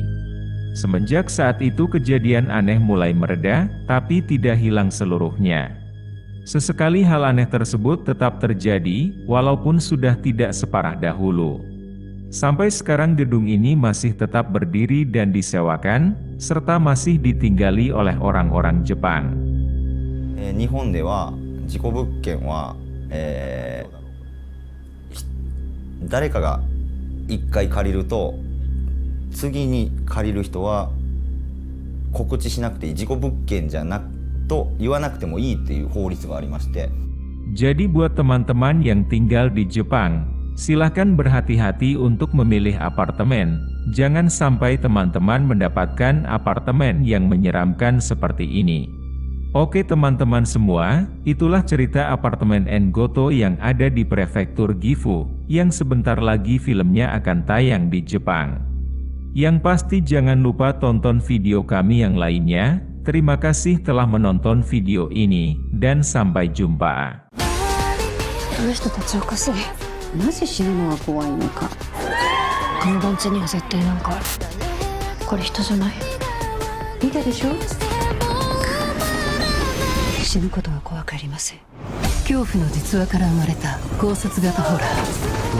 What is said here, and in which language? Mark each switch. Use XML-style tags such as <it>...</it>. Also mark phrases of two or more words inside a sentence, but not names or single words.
<id>Semenjak saat itu kejadian aneh mulai mereda, tapi tidak hilang seluruhnya. Sesekali hal aneh tersebut tetap terjadi, walaupun sudah tidak separah dahulu. Sampai sekarang gedung ini masih tetap berdiri dan disewakan, serta masih ditinggali oleh orang-orang Jepang.</id> <ja>日本では事故物件は、誰かが1回借りると次に借りる人は告知しなくていい、事故物件じゃなくと言わなくてもいいっていう法律がありまして。</ja> <id>Jadi buat teman-teman yang tinggal di Jepang, silakan berhati-hati untuk memilih apartemen. Jangan sampai teman-teman mendapatkan apartemen yang menyeramkan seperti ini. Oke teman-teman semua, itulah cerita apartemen Engoto yang ada di prefektur Gifu, yang sebentar lagi filmnya akan tayang di Jepang. Yang pasti jangan lupa tonton video kami yang lainnya. Terima kasih telah menonton video ini, dan sampai jumpa.</id> <ja>あの人たちおかしい。なぜ死ぬのが怖いのか。この団地には絶対なんかある。これ人じゃない。見たでしょ。死ぬことは怖くありません。恐怖の実話から生まれた考察型ホラー。</ja>